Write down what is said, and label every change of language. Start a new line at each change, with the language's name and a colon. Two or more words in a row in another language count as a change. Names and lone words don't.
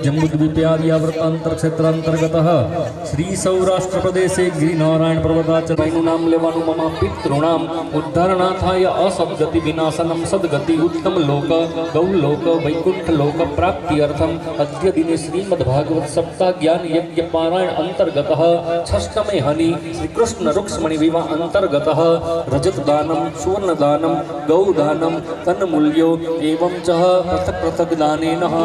Sanskrit: जम्बूद्वीपे आर्यावर्तान्तरक्षेत्रान्तर्गतः श्री सौराष्ट्रप्रदेशे गिरिनारायण पर्वताचलનું
Gujarati: નામ લેવાનું
Sanskrit: મમ પિતॄણામ ઉદ્ધારણાથાય અસદ્ગતિ વિનાશનમ સદ્ગતિ ઉત્તમ લોક ગૌલોક વૈકુંઠ લોક પ્રાપ્ત્યર્થમ અદ્ય દિને શ્રીમદ્ભાગવત સપ્તાહ જ્ઞાન યજ્ઞ પારાયણ અંતર્ગતઃ षष्ठमे हनि श्री कृष्ण रुक्ष्मणि विवाह अंतर्गतः रजत दानम सुवर्ण दानम गौ दानम तन मूल्यो एवं च पृथक पृथक दानेन